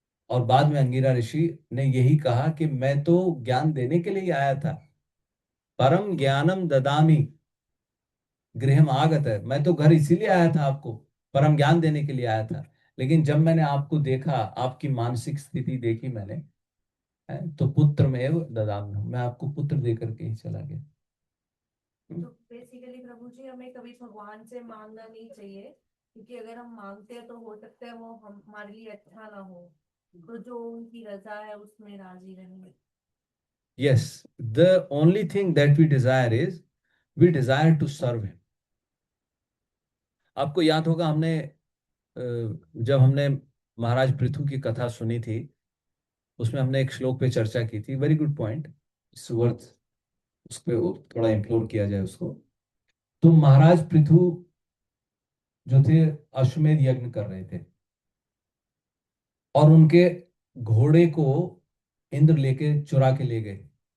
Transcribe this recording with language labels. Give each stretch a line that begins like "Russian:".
Hindi: और बाद में अंगिरा ऋषि ने यही कहा कि मैं तो ज्ञान देने के लिए ही आया था, परम ज्ञानम ददामी गृहम आगत है, मैं तो घर इसीलिए आया था आपको परम ज्ञान देने के लिए आया था, लेकिन जब मैंने आपको देखा, आपकी मानसिक स्थिति देखी मैंने, तो पुत्र में ददामी, मैं आपको पुत्र दे करके ही चला गया। तो बेसिकली प्रभु जी हमें कभी भगवान से मांगना नहीं चाहिए, क्योंकि अगर हम मांगते हैं तो हो सकता है वो हमारे लिए अच्छा ना हो, तो जो उनकी रजा है उसमें राजी रहेंगे।
English: Yes, the only thing that we desire is we desire to serve him.
Hindi: आपको याद होगा हमने जब हमने महाराज पृथु की कथा सुनी थी, उसमें हमने एक श्लोक पे चर्चा की थी,
English: very good point, it's worth
Hindi: उस पे थोड़ा इंप्लोर किया जाए उसको। तो महाराज पृथु जो थे अश्वमेध यज्ञ कर रहे थे, और उनके घोड़े को इंद्र लेके चुरा के ले गए।